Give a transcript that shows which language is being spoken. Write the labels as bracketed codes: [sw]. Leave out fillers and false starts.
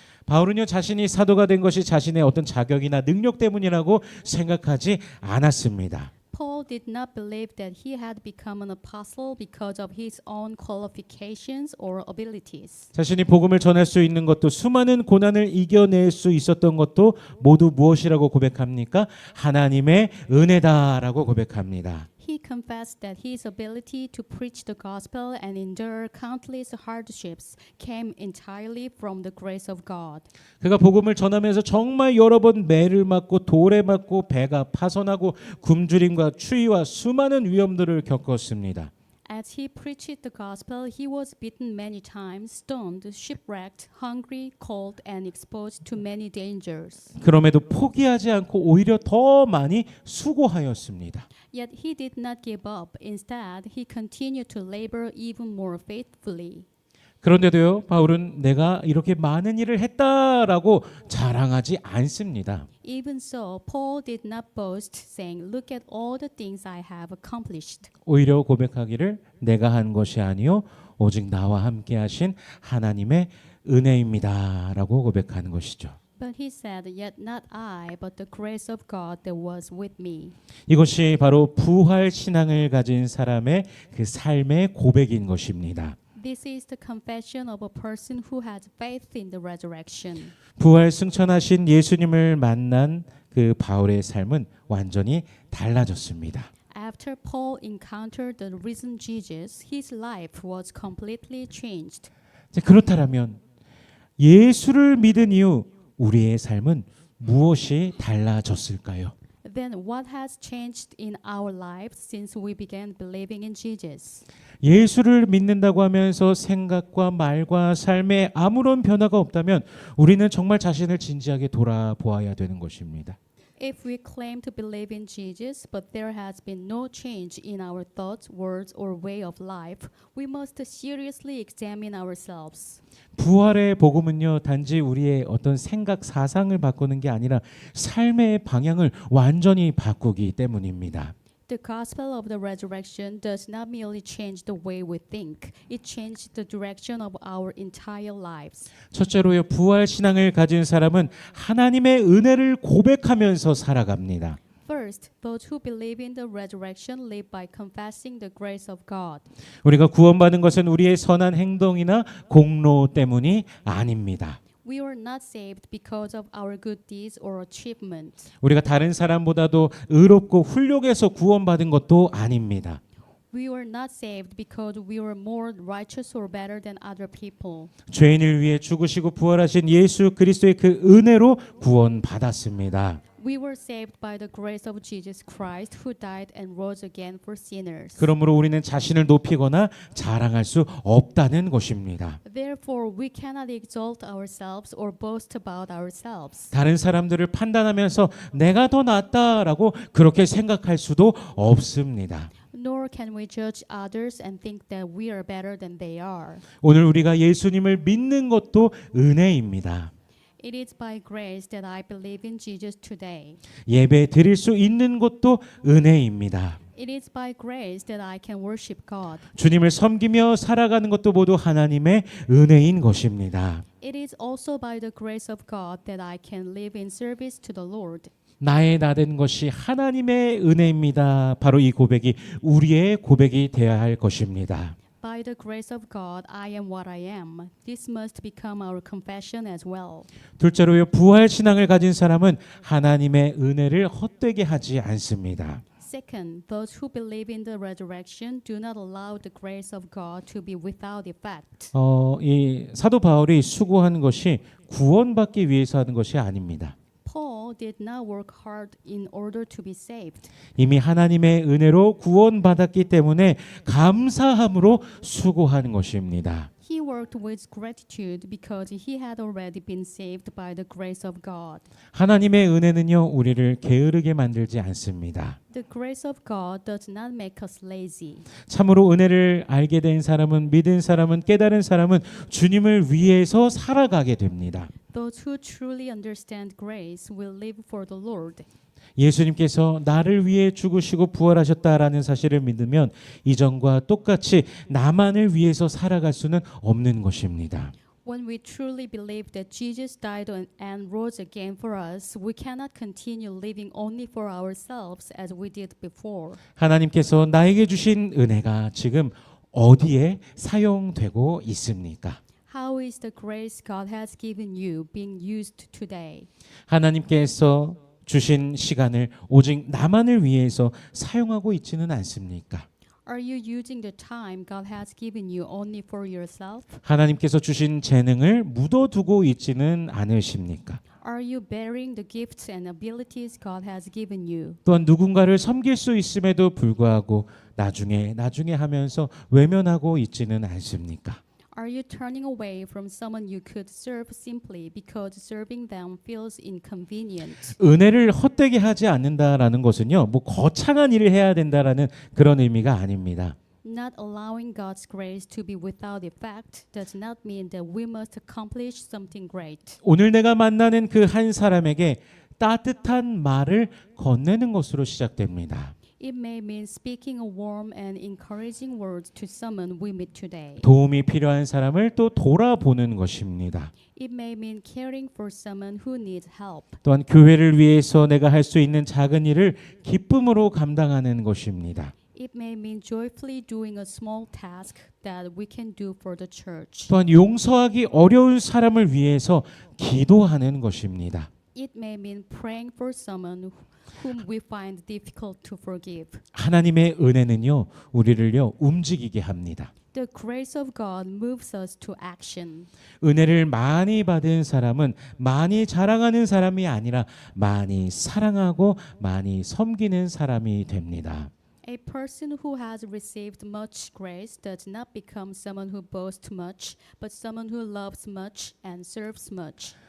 [ko] 바울은요 자신이 사도가 된 것이 자신의 어떤 자격이나 능력 때문이라고 생각하지 않았습니다. [en] Paul did not believe that he had become an apostle because of his own qualifications or abilities. [ko] 자신이 복음을 전할 수 있는 것도 수많은 고난을 이겨낼 수 있었던 것도 모두 무엇이라고 고백합니까? 하나님의 은혜다라고 고백합니다. [en] He confessed that his ability to preach the gospel and endure countless hardships came entirely from the grace of God. [ko] 그가 복음을 전하면서 정말 여러 번 매를 맞고 돌에 맞고 배가 파손하고 굶주림과 추위와 수많은 위험들을 겪었습니다. [en] As he preached the gospel, he was beaten many times, stoned, shipwrecked, hungry, cold, and exposed to many dangers. [ko] 그럼에도 포기하지 않고 오히려 더 많이 수고하였습니다. [en] Yet he did not give up. Instead, he continued to labor even more faithfully. [ko] 그런데도요, 바울은 내가 이렇게 많은 일을 했다라고 자랑하지 않습니다. [en] Even so, Paul did not boast, saying, "Look at all the things I have accomplished." [ko] 오히려 고백하기를 내가 한 것이 아니요 오직 나와 함께 하신 하나님의 은혜입니다라고 고백하는 것이죠. [en] But he said, "Yet not I, but the grace of God that was with me." [ko] 이것이 바로 부활 신앙을 가진 사람의 그 삶의 고백인 것입니다. [en] This is the confession of a person who has faith in the resurrection. [ko] 부활 승천하신 예수님을 만난 그 바울의 삶은 완전히 달라졌습니다. [en] After Paul encountered the risen Jesus, his life was completely changed. [ko] 그렇다면 예수를 믿은 이후 우리의 삶은 무엇이 달라졌을까요? [en] Then what has changed in our lives since we began believing in Jesus? [ko] 예수를 믿는다고 하면서 생각과 말과 삶에 아무런 변화가 없다면 우리는 정말 자신을 진지하게 돌아보아야 되는 것입니다. [en] If we claim to believe in Jesus, but there has been no change in our thoughts, words, or way of life, we must seriously examine ourselves. [ko] 부활의 복음은요, 단지 우리의 어떤 생각, 사상을 바꾸는 게 아니라 삶의 방향을 완전히 바꾸기 때문입니다. [en] The gospel of the resurrection does not merely change the way we think, it changed the direction of our entire lives. [ko] 첫째로요, 부활 신앙을 가진 사람은 하나님의 은혜를 고백하면서 살아갑니다. [en] First, those who believe in the resurrection live by confessing the grace of God. [ko] 우리가 구원받은 것은 우리의 선한 행동이나 공로 때문이 아닙니다. [en] We were not saved because of our good deeds or achievements. [ko] 우리가 다른 사람보다도 의롭고 훌륭해서 구원받은 것도 아닙니다. [en] We were not saved because we were more righteous or better than other people. [ko] 죄인을 위해 죽으시고 부활하신 예수 그리스도의 그 은혜로 구원받았습니다. [en] We were saved by the grace of Jesus Christ who died and rose again for sinners. [ko] 그러므로 우리는 자신을 높이거나 자랑할 수 없다는 것입니다. [en] Therefore, we cannot exalt ourselves or boast about ourselves. [ko] 다른 사람들을 판단하면서 내가 더 낫다라고 그렇게 생각할 수도 없습니다. [en] Nor can we judge others and think that we are better than they are. [ko] 오늘 우리가 예수님을 믿는 것도 은혜입니다. [en] It is by grace that I believe in Jesus today. [ko] 예배 드릴 수 있는 것도 은혜입니다. [en] It is by grace that I can worship God. [ko] 주님을 섬기며 살아가는 것도 모두 하나님의 은혜인 것입니다. [en] It is also by the grace of God that I can live in service to the Lord. [ko] 나의 나된 것이 하나님의 은혜입니다. 바로 이 고백이 우리의 고백이 되어야 할 것입니다. [en] By the grace of God, I am what I am. This must become our confession as well. [ko] 둘째로요, 부활 신앙을 가진 사람은 하나님의 은혜를 헛되게 하지 않습니다. [en] Second, those who believe in the resurrection do not allow the grace of God to be without effect. [ko] 이 사도 바울이 수고한 것이 구원받기 위해서 하는 것이 아닙니다. [en] Paul did not work hard in order to be saved. [ko] 이미 하나님의 은혜로 구원받았기 때문에 감사함으로 수고하는 것입니다. [en] He worked with gratitude because he had already been saved by the grace of God. [ko] 하나님의 은혜는요, 우리를 게으르게 만들지 않습니다. [en] The grace of God does not make us lazy. [ko] 참으로 은혜를 알게 된 사람은, 믿은 사람은, 깨달은 사람은 주님을 위해서 살아가게 됩니다. [en] Those who truly understand grace will live for the Lord. [ko] 예수님께서 나를 위해 죽으시고 부활하셨다라는 사실을 믿으면 이전과 똑같이 나만을 위해서 살아갈 수는 없는 것입니다. [en] When we truly believe that Jesus died and rose again for us, we cannot continue living only for ourselves as we did before. [ko] 하나님께서 나에게 주신 은혜가 지금 어디에 사용되고 있습니까? [en] How is the grace God has given you being used today? [ko] 하나님께서 주신 시간을 오직 나만을 위해서 사용하고 있지는 않습니까? [en] Are you using the time God has given you only for yourself? [ko] 하나님께서 주신 재능을 묻어두고 있지는 않으십니까? [en] Are you bearing the gifts and abilities God has given you? [ko] 또한 누군가를 섬길 수 있음에도 불구하고 나중에 하면서 외면하고 있지는 않습니까? [en] Are you turning away from someone you could serve simply because serving them feels inconvenient? [ko] 은혜를 헛되게 하지 않는다라는 것은요, 뭐 거창한 일을 해야 된다라는 그런 의미가 아닙니다. [en] Not allowing God's grace to be without effect does not mean that we must accomplish something great. [ko] 오늘 내가 만나는 그 한 사람에게 따뜻한 말을 건네는 것으로 시작됩니다. [en] It may mean speaking a warm and encouraging words to someone we meet today. [ko] 도움이 필요한 사람을 또 돌아보는 것입니다. [en] It may mean caring for someone who needs help. [ko] 또한 교회를 위해서 내가 할 수 있는 작은 일을 기쁨으로 감당하는 것입니다. [en] It may mean joyfully doing a small task that we can do for the church. [ko] 또한 용서하기 어려운 사람을 위해서 기도하는 것입니다. [en] It may mean praying for someone whom we find difficult to forgive. [ko] 하나님의 은혜는요, 우리를요 움직이게 합니다. [en] The grace of God moves us to action. [ko] 은혜를 많이 받은 사람은 많이 자랑하는 사람이 아니라 많이 사랑하고 많이 섬기는 사람이 됩니다. [en] A person who has received much grace does not become someone who boasts much, but someone who loves much and serves much.